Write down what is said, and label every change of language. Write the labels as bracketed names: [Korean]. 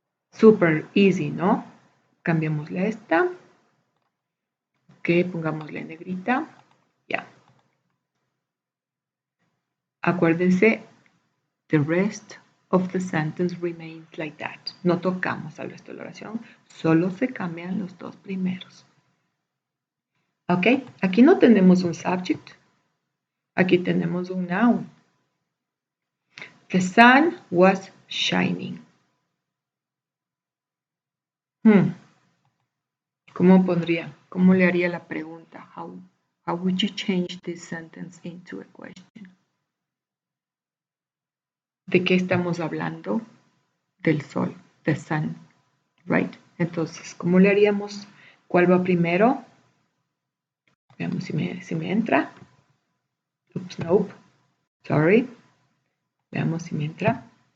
[English] Super easy, [Spanish] ¿no? Cambiémosle esta. Ok, pongámosle negrita. Ya. Acuérdense, [English] the rest of the sentence remains like that. [Spanish] No tocamos al resto de la oración, solo se cambian los dos primeros. Ok, aquí no tenemos un subject, aquí tenemos un noun. [English] The sun was shining. [Spanish] ¿Cómo pondría? ¿Cómo le haría la pregunta? [English] How would you change this sentence into a question? [Spanish] ¿De qué estamos hablando? Del sol, [English] the sun, right? [Spanish] Entonces, ¿cómo le haríamos? ¿Cuál va primero? Veamos si me entra. [English] Oops, nope. Sorry. [Spanish] Veamos si me entra.